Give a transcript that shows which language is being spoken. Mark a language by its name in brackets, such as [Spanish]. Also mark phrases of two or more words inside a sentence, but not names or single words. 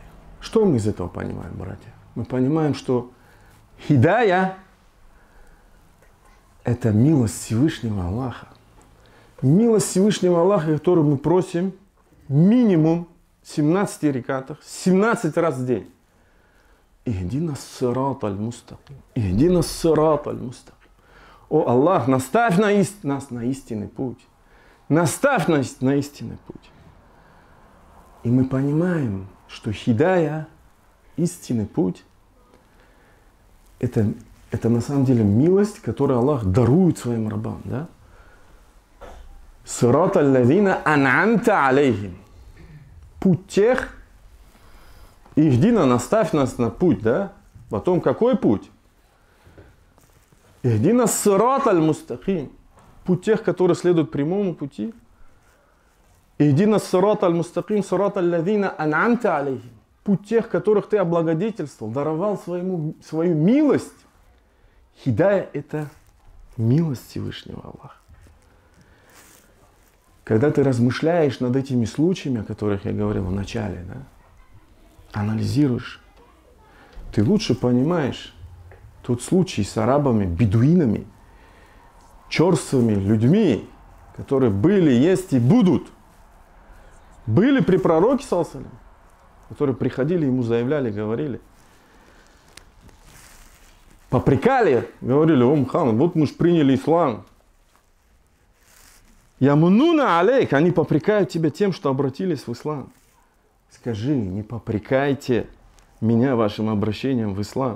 [Russian] Что мы из этого понимаем, братья? Мы понимаем, что хидая – это милость Всевышнего Аллаха. Милость Всевышнего Аллаха, которую мы просим минимум 17 рекатах, 17 раз в день. [Arabic] اهدنا الصراط المستقيم. اهدنا الصراط المستقيم. [Russian] О Аллах, наставь нас на истинный путь. Наставь нас на истинный путь. И мы понимаем, что хидая, истинный путь, это на самом деле милость, которую Аллах дарует своим рабам. Да? [Arabic] صراط الذين أنعمت عليهم. [Russian] Путь тех, ихдина, наставь нас на путь, да? Потом какой путь? [Arabic] اهدنا الصراط المستقيم. [Russian] Путь тех, которые следуют прямому пути. [Arabic] اهدنا الصراط المستقيم صراط الذين أنعمت عليهم. [Russian] путь тех, которых ты облагодетельствовал, даровал свою милость. Хидая – это милость Всевышнего Аллаха. Когда ты размышляешь над этими случаями, о которых я говорил в начале, да, анализируешь, ты лучше понимаешь тот случай с арабами, бедуинами, черствыми людьми, которые были, есть и будут. Были при пророке, [Arabic] صلى الله عليه وسلم, [Russian] которые приходили, ему заявляли, говорили. Попрекали, говорили: о, Мухаммад, вот мы же приняли ислам. [Arabic] يمنون عليك, [Russian] они попрекают тебя тем, что обратились в ислам. Скажи, не попрекайте меня вашим обращением в ислам.